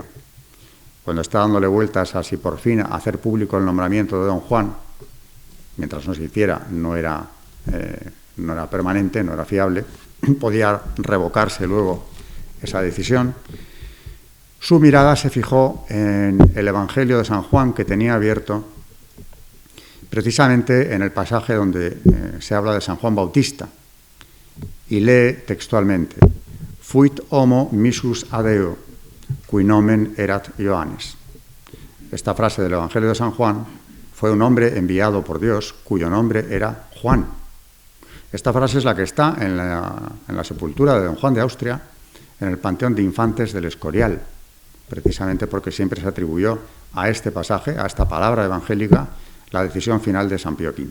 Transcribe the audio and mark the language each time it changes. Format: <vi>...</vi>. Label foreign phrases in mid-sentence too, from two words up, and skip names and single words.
<es>Cuando está dándole vueltas a si por fin hacer público el nombramiento de don Juan, mientras no se hiciera, no era permanente, no era fiable, podía revocarse luego esa decisión. Su mirada se fijó en el Evangelio de San Juan, que tenía abierto precisamente en el pasaje donde se habla de San Juan Bautista, y lee textualmente:</es> <la>Fuit homo missus ad Deo, cui nomen erat Ioannes.</la> <es>Esta frase del Evangelio de San Juan: fue un hombre enviado por Dios cuyo nombre era Juan. Esta frase es la que está en la sepultura de don Juan de Austria, en el Panteón de Infantes del Escorial, precisamente porque siempre se atribuyó a este pasaje, a esta palabra evangélica, la decisión final de San Pío V.</es>